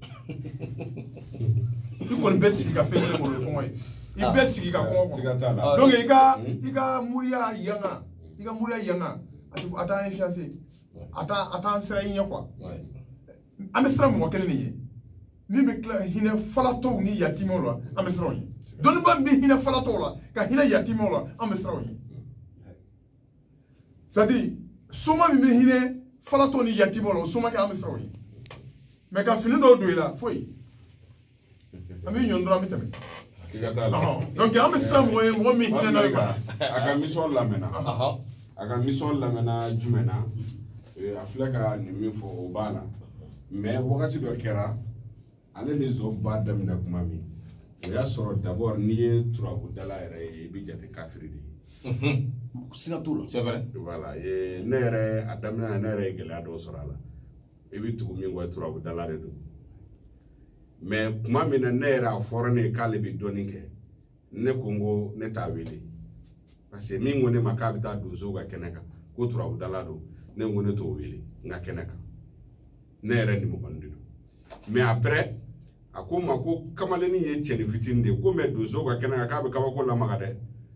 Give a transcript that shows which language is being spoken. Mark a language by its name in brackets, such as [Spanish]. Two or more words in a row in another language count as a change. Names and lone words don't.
[Bambara] i kɔni bɛ sigi ka fɛn ɲini kɔnɔ o ye kɔngɔ ye i bɛ sigi ka kɔngɔ kɔnɔ donc i ka muriya yanga a t'an influencer a t'an siran i ɲɛ quoi an bɛ siran mɔgɔ kelen de ye min bɛ tila hinɛ falatɔw ni yatimɛw la an bɛ siran o ye dɔnniba min bɛ hinɛ falatɔw la ka hinɛ yatimɛw la an bɛ siran o ye [French] c'est à dire [Bambara] soma min bɛ hinɛ falatɔw ni yatimɛw la o somakɛ an bɛ siran o ye mais ka fini dɔw don i la foyi an bɛ ɲɔn dɔrɔn an bɛ tɛmɛ donc an bɛ siran mɔgɔ ye mɔgɔ min hinɛ na a ka mission lamɛnna jumɛn na a filɛ ka nin min fɔ o b'a la mais wagati dɔ kɛra ale ni zo ba daminɛ kuma min o y'a sɔrɔ d'abord n'i ye turabudala yɛrɛ ye i bɛ jate kafiri de ye siga t'o la [French] c'est vrai [Bambara] voilà ne yɛrɛ a daminɛ ne yɛrɛ ye gɛlɛya dɔw sɔrɔ a la i bɛ tugu min kɔ turabudala de don mais kuma min na ne yɛrɛ a fɔra ne ye k'ale bɛ dɔɔnin kɛ ne ko n ko ne t'a wele parce que min ko ne ma k'a bɛ taa donsow ka kɛnɛ kan ko turabudala don ne ko ne t'o wele n ka kɛnɛ kan ne yɛrɛ nimɔgɔnin de don [French] mais après [Bambara] a ko n ma ko kamalennin ye cɛnin fitinin de ye ko mais donsow ka kɛnɛ kan k'a bɛ kabako lamaga dɛ